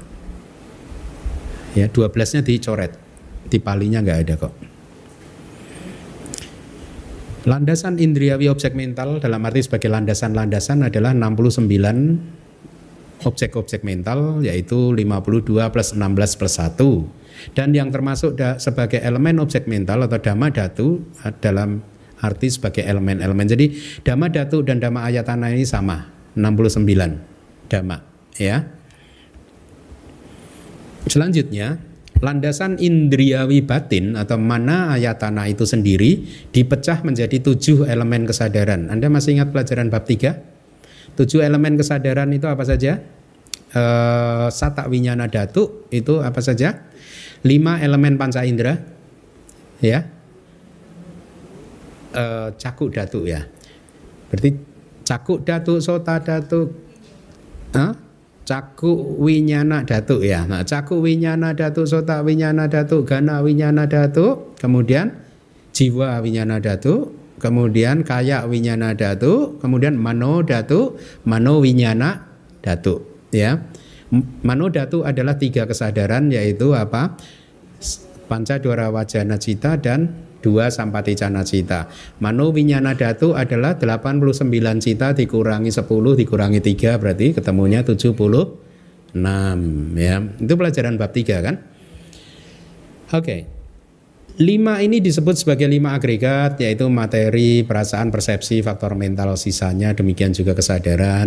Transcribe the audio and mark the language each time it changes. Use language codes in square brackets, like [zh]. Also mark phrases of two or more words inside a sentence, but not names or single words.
[id] Ya, 12-nya dicoret, di Palinya nggak ada kok. Landasan indriawi objek mental dalam arti sebagai landasan-landasan adalah 69 objek-objek mental, yaitu 52 plus 16 plus 1. Dan yang termasuk sebagai elemen objek mental atau [pi] dhamma dhatu [id] dalam arti sebagai elemen-elemen. Jadi [pi] dhamma dhatu [id] dan [pi] dhamma ayatana [id] ini sama, 69 dhamma, ya. Selanjutnya, landasan indriawi batin atau [pi] mana ayatana [id] itu sendiri dipecah menjadi 7 elemen kesadaran. Anda masih ingat pelajaran bab 3? 7 elemen kesadaran itu apa saja? [pi] Sata winyana dhatu [id] itu apa saja? 5 elemen panca indera, ya. [pi] Caku dhatu, [id] ya. Berarti [pi] caku dhatu, sota dhatu, caku winyana dhatu, [id] ya. Nah, [pi] caku winyana dhatu, sota winyana dhatu, gana winyana dhatu, kemudian jiwa winyana dhatu, kemudian kaya winyana dhatu, kemudian mano dhatu, mano winyana dhatu, ya. [id] Mano dhatu adalah 3 kesadaran, yaitu apa? [pi] Panca dwara wajana cita dan 2 sampaticana cita. Mano winyana dhatu [id] adalah 89 cita dikurangi 10 dikurangi 3 berarti ketemunya 76, ya. Itu pelajaran bab 3 kan? Oke. 5 ini disebut sebagai 5 agregat, yaitu materi, perasaan, persepsi, faktor mental, sisanya demikian juga kesadaran.